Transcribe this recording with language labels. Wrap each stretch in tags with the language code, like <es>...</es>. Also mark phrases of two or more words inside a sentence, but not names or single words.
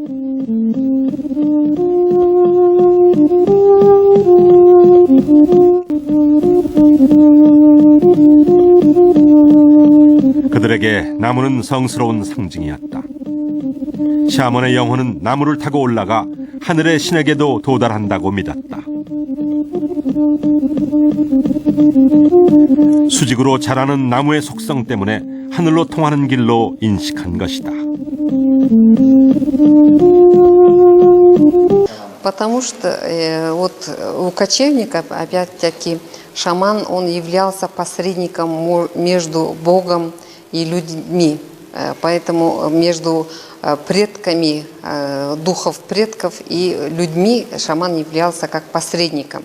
<ko>그들에게 나무는 성스러운 상징이었다. 샤먼의 영혼은 나무를 타고 올라가 하늘의 신에게도 도달한다고 믿었다. 수직으로 자라는 나무의 속성 때문에 하늘로 통하는 길로 인식한 것이다.</ko> <ru>Потому что вот у кочевников, опять-таки, шаман, он являлся посредником между Богом и людьми. Поэтому между предками, духов предков и людьми шаман являлся как посредником.</ru>